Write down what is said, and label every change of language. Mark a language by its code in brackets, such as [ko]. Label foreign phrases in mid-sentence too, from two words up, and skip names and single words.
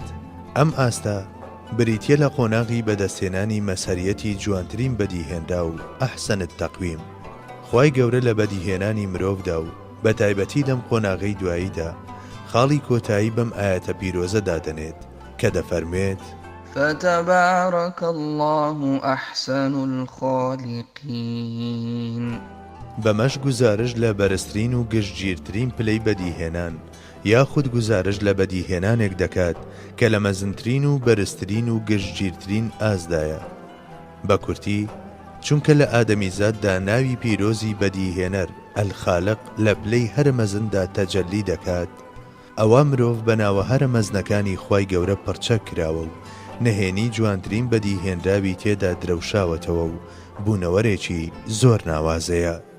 [ckb] ئەم ئاستا بریتیە لە قۆناغی بەدەستێنانی مەسەریەتی جوانترین بەدیهێنرا و [ar] ئەحسەنت تەقویم. [ckb] خوای گەورە لە بەدیهێنانی مرۆڤدا و بە تایبەتی لەم قۆناغەی دواییدا خاڵی کۆتایی بەم ئاەتە پیرۆزەدا دەنێت کە دەفەرمێت [ar] فتبارك الله أحسن الخالقين. [ckb] بەمەش گوزارش لە بەرزترین و گشتگیرترین پلەی بەدیهێنان یاخود گوزارش لە بەدیهێنانێک دەکات کە لە مەزنترین و بەرزترین و گشتگیرترین ئازدایە. بە کورتی چونکە لە ئادەمیزاددا ناوی پیرۆزی بەدیهێنەر ئەلخالق لە پلەی هەر مەزندا تەجەلی دەکات، ئەوە مرۆڤ بەناوە هەرە مەزنەکانی خوای گەورە پڕچە کراوە و نهێنی جوانترین بەدیهێنراوی تێدا درەوشاوەتەوە و بوونەوەرێکی زۆر ناوازەیە.